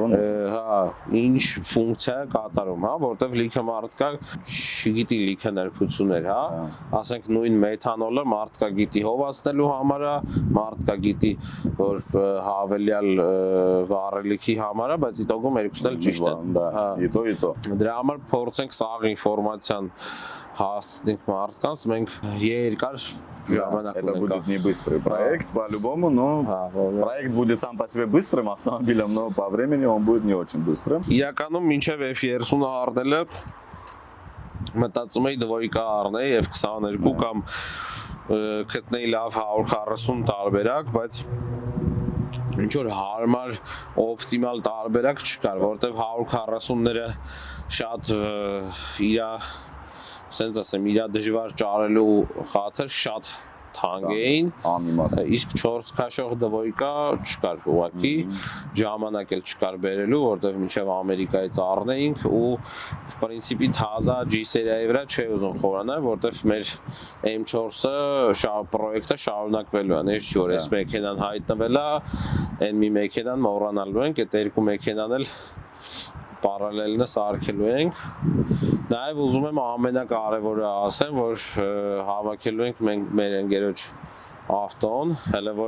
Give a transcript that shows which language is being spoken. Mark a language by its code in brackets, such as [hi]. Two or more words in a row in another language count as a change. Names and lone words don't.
[hy] հա, ինչ ֆունկցիա կատարում, հա, որովհետև լիքը մարդ կա, չգիտի լիքը ներկություններ, հա, ասենք նույն մեթանոլը մարդ կա գիտի հովացնելու համար է, մարդ կա գիտի որ հավելյալ վառելիքի համար է, բայց իտոգում երկուսն էլ ճիշտ են։ [ru] Да. И то, и то. [hy] Դրա համար փորձենք սաղ ինֆորմացիան հասնենք մարդկանց, մենք երկար ժամանակ Это ունենք։ [ru] будет не быстрый проект, по-любому, но проект будет сам по себе быстрым автомобилем, но по времени он будет не очень быстрым. [hy] Իրականում մինչև F30-ը առնելը մտածում էի դվոյկա առնեի F22 կամ գտնեի լավ 140 տարբերակ, բայց ինչ որ հարմար օպտիմալ տարբերակ չկար, որովհետև 140-ները շատ իր սենց ասեմ, իր դժվար ճարելու խաթը շատ թանկ էին, Անիմաստ։ իսկ 4 քաշող դվոյկա չկար ուղղակի, ժամանակ էլ չկար բերելու, որտեղ մինչև Ամերիկայից առնեինք ու [ru] в принципе [hy] թազա G-սերիայի վրա չէ ուզում խորանալ, որտեղ մեր M4-ը պրոյեկտը շարունակվելու է, ես չի որ այս մեքենան հայտնվել է, այն մի մեքենան մոռանալու ենք, այդ երկու մեքենան էլ պարալելնը սարքելու ենք։ Նաև ուզում եմ ամենակարևորը ասեմ, որ հավաքելու ենք մենք մեր ընկերոջ ավտոն, հələ որ